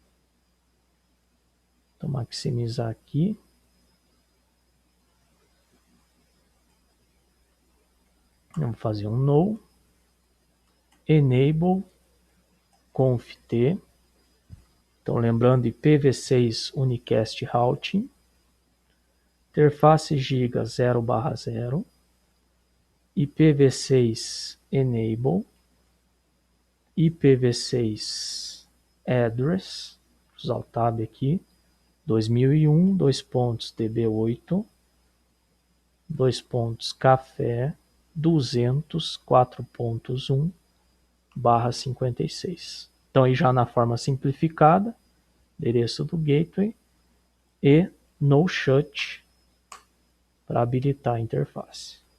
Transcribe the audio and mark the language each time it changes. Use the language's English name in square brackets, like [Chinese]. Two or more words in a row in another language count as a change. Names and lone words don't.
[Portuguese] Então, maximizar aqui. Vamos fazer um [English] no, enable, conft. [Portuguese] Então, lembrando, [English] IPv6 unicast routing. Interface giga 0/0. IPv6 enable. IPv6 address. [Portuguese] Vou usar o tab aqui. 2001:db8 café 200 4.1 /56. Então aí já na forma simplificada, endereço do gateway e [English] no shut [Portuguese] para habilitar a interface.